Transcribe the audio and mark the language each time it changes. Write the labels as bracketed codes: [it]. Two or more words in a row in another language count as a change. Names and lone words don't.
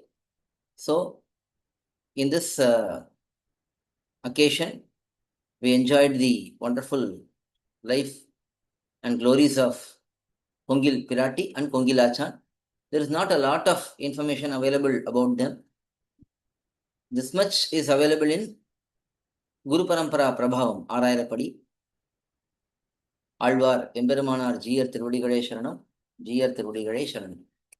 [en] So, in this occasion, we enjoyed the wonderful life and glories of Kongil pirAtti and Kongil AchchAn. There is not a lot of information available about them. This much is available in Guru Parampara Prabhavam, Arayapadi. [ta] ஆழ்வார் எம்பெருமானார் ஜீயர் திருவடிகளே சரணம், ஜீயர் திருவடிகளே சரணம்.